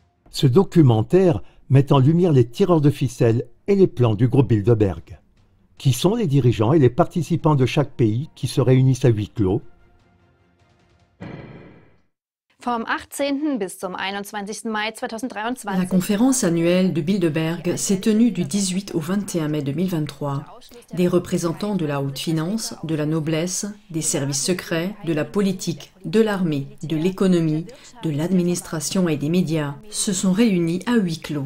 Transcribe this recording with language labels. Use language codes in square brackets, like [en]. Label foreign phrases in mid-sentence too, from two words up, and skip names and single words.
[fr] Ce documentaire met en lumière les tireurs de ficelle et les plans du groupe Bilderberg. Qui sont les dirigeants et les participants de chaque pays qui se réunissent à huis clos? [de] Vom 18. bis zum 21. Mai 2023. [fr] La conférence annuelle de Bilderberg s'est tenue du 18 au 21 mai 2023. Des représentants de la haute finance, de la noblesse, des services secrets, de la politique, de l'armée, de l'économie, de l'administration et des médias se sont réunis à huis clos.